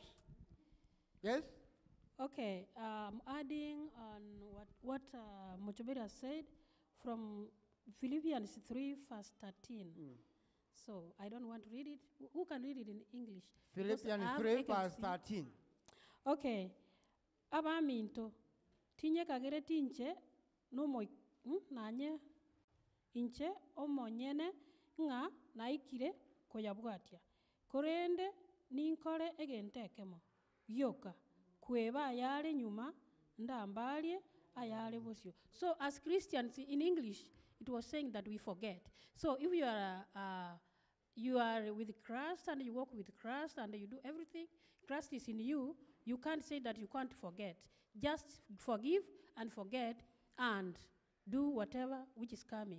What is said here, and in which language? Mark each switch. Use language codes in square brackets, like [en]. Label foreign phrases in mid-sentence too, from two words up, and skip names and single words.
[en] Yes? Okay, adding on what Mochoberi has said from Philippians 3, verse 13. So I don't want to read it. Who can read it in English? Because I Philippians have 3, verse vacancy. 13. [guz] Okay. Abaminto. Tinye kagere tinche no moi nanye inche omonyene nga naikire koyabwatia. Korende ninkore egentekemo. Yoka. Kweba ayare nyuma ndambalie ayare bosio. [en] So as Christians in English, it was saying that we forget. So if you are with Christ and you walk with Christ and you do everything, Christ is in you, you can't say that you can't forget. Just forgive and forget and do whatever which is coming.